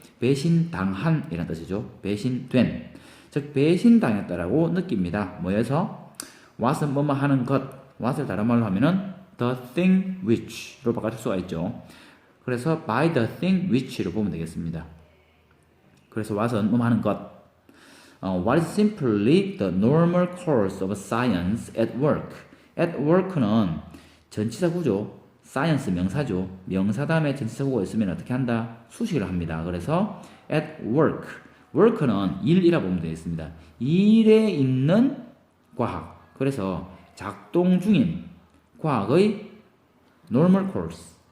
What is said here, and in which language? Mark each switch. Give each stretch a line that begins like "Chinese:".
Korean: 배신당한 이라는 뜻이죠. 배신된. 즉 배신당했다라고 느낍니다. 뭐에서? what은 뭐뭐 하는 것, what을 다른 말로 하면은
English: the thing which
Korean: 로 바꿔줄 수가 있죠. 그래서
English: by the thing which
Korean: 로 보면 되겠습니다. 그래서 what은 뭐뭐 하는 것.
English: What is simply the normal course of science at work.
Korean: at work는 전치사 구조, science 명사죠. 명사 다음에 전치사 구가 있으면 어떻게 한다? 수식을 합니다. 그래서 at work. work는 일이라 보면 되겠습니다. 일에 있는 과학. 그래서 작동 중인 과학의
English: normal course.